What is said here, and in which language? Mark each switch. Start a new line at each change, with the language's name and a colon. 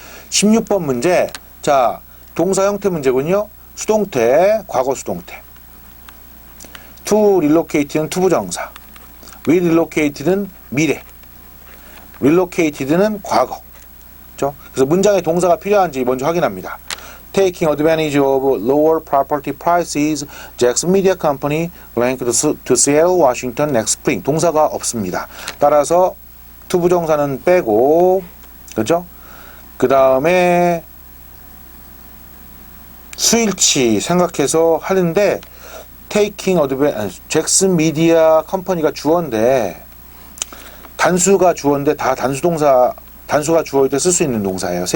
Korean: 16번 문제. 자, 동사 형태 문제군요. 수동태, 과거 수동태. to relocate는 투부정사. relocated는 미래. relocated는 과거. 그렇죠? 그래서 문장에 동사가 필요한지 먼저 확인합니다.
English: Taking advantage of lower property prices, Jackson Media Company ranked to Seattle, Washington next spring.
Korean: 동사가 없습니다. 따라서 투부정사는 빼고, 그렇죠? 그 다음에 수일치 생각해서 하는데
English: Taking advantage,
Korean: 잭슨 미디어 컴퍼니가 주어인데 단수가 주어인데 다 단수가 주어일 때 쓸 수 있는 동사예요.